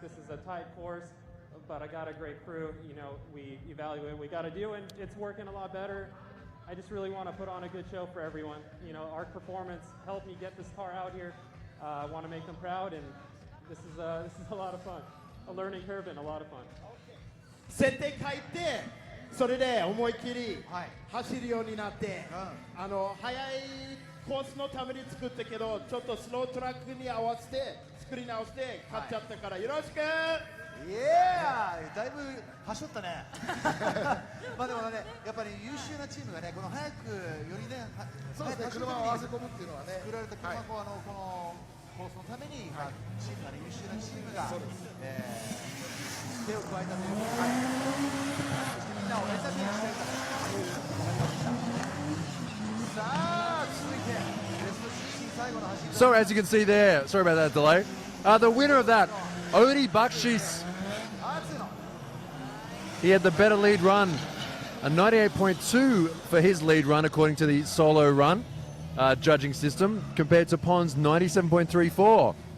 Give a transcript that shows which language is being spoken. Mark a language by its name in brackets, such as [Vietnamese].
[English] This is a tight course, but I got a great crew. You know, we evaluate what we got to do, and it's working a lot better. I just really want to put on a good show for everyone. You know, our performance helped me get this car out here. I want to make them proud, and this is a lot of fun. A learning curve and a lot of fun. [Japanese] 設定書いて、それで思いっきり走るようになって、速いコースのために作ったけど、ちょっとスロートラックに合わせて作り直して買っちゃったからよろしく。いやー、だいぶ走ったね。まあでもね、やっぱり優秀なチームがね、この早くよりね、そうですね、車を合わせ込むっていうのはね、作られた車をこのコースのために、チームがね、優秀なチームが手を加えたということで、そしてみんなをエンターテインしたいからさあ、続いてベスト16最後の走り。 [English] So as you can see there, sorry about that delay, the winner of that, Odie Bakshis. He had the better lead run, a 98.2 for his lead run according to the solo run judging system, compared to Pon's 97.34.